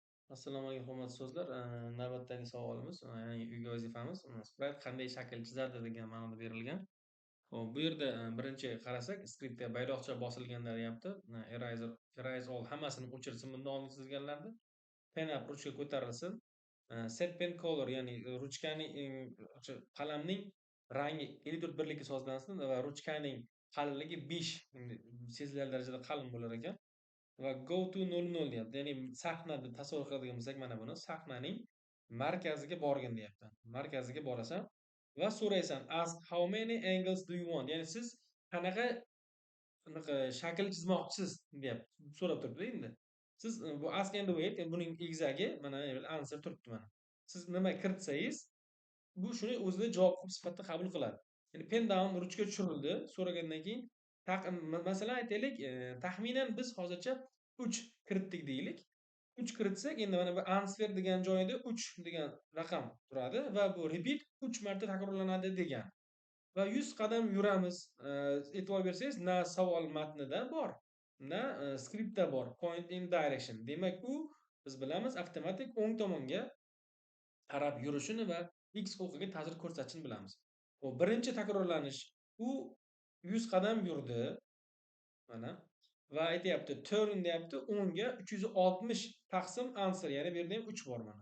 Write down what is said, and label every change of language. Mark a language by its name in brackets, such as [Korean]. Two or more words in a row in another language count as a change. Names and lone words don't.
[Uzbek] Assalomu alaykum, hurmatli so'zlar. Navbatdagi savolimiz, ya'ni uyga vazifamiz, sprite qanday shakl chizadi degan ma'noda berilgan. Ho'p, bu yerda birinchi qarasak, skriptga bayroqcha bosilganda deyapti. [English] Erase all [Uzbek] hammasini o'chirsin bunda omil chizganlarni. [English] Pen up [Uzbek] ruchka ko'tarilsin. [English] Set pen color [Uzbek] ya'ni ruchkaning qalamning rangi 54 birlikka sozlansin va ruchkaning qalinligi 5 sezilarli darajada qalin bo'lar ekan. Va [English] go to [Uzbek] 00 deyapti. Ya'ni sahnani tasavvur qiladigan bo'lsak, mana buni sahnaning markaziga borgin deyapti. Markaziga borasan va so'raysan, [English] ask how many angles do you want? [Uzbek] Ya'ni siz qanaqa shakl chizmoqchisiz deyapti. So'rab turibdi endi. Siz bu [English] ask and wait [Uzbek] buning egizagi mana answer turibdi mana. Siz nima kiritsangiz, bu shuni o'zida javob sifatida qabul qiladi. Ya'ni [English] pen down [Uzbek] ruchka tushirildi. So'ragandan keyin masalan aytaylik, taxminan biz hozircha 3 kiritdik deylik. 3 kiritsak, endi mana bu answer degan joyida 3 degan raqam turadi va bu repeat 3 marta takrorlanadi degan. Va 100 qadam yuramiz. E'tibor bersangiz, na savol matnida bor, na skriptda bor. [English] Point in direction. [Uzbek] Demak, u biz bilamiz avtomatik o'ng tomonga qarab yurishini va x huquqiga ta'sir ko'rsatishini bilamiz. Xo'p, birinchi takrorlanish u 100 qadam yurdi. Mana va aytyapti turn deyapti 10 ga 360 taqsim answer, ya'ni bu yerda ham 3 bor mana.